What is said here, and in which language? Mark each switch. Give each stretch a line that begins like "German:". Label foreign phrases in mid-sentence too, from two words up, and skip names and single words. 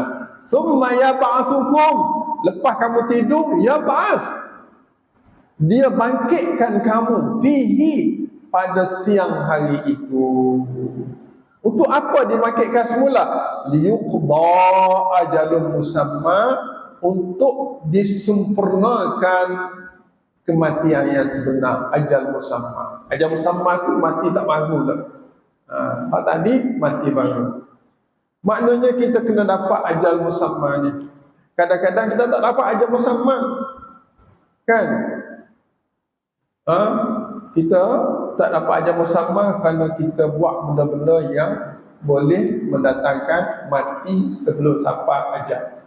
Arabic: ثم يبعثكم,
Malay: lepas kamu tidur, yab'ats, dia bangkitkan kamu fihi, pada siang hari itu. Untuk apa dibangkitkan semula?
Arabic: ليقضى أجل مسمى,
Malay: untuk disempurnakan kematian yang sebenar.
Arabic: أجل مسمى, أجل مسمى
Malay: itu mati tak bangun lah. Tadi mati bangun. Maknanya kita kena dapat
Arabic: أجل مسمى
Malay: ni. Kadang-kadang kita tak dapat
Arabic: أجل مسمى,
Malay: kan? Kita tak dapat
Arabic: أجل مسمى
Malay: kerana kita buat benda-benda yang boleh mendatangkan mati sebelum sampai ajal.